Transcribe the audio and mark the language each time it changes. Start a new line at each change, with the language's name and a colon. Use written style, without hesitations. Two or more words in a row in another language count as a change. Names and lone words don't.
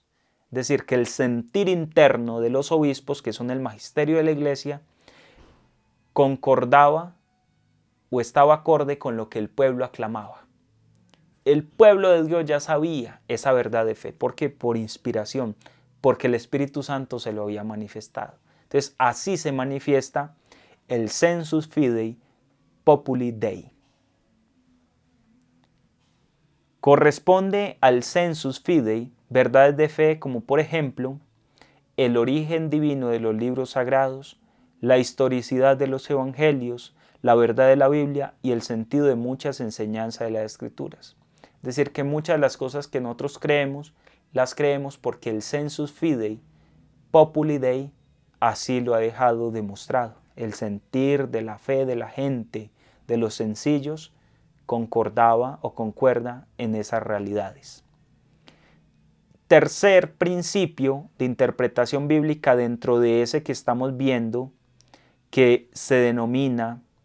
Spanish: Es decir, que el sentir interno de los obispos, que son el magisterio de la iglesia, concordaba o estaba acorde con lo que el pueblo aclamaba. el pueblo de Dios ya sabía esa verdad de fe. ¿Por qué? Por inspiración, porque el Espíritu Santo se lo había manifestado. Entonces, así se manifiesta el
Latin: sensus fidei populi Dei.
Spanish: Corresponde al
Latin: sensus fidei
Spanish: verdades de fe como por ejemplo el origen divino de los libros sagrados, la historicidad de los evangelios, la verdad de la Biblia y el sentido de muchas enseñanzas de las Escrituras. Es decir, que muchas de las cosas que nosotros creemos, las creemos porque el
Latin: sensus fidei populi Dei
Spanish: así lo ha dejado demostrado. El sentir de la fe de la gente, de los sencillos, concordaba o concuerda en esas realidades. Tercer principio de interpretación bíblica dentro de ese que estamos viendo, que se denomina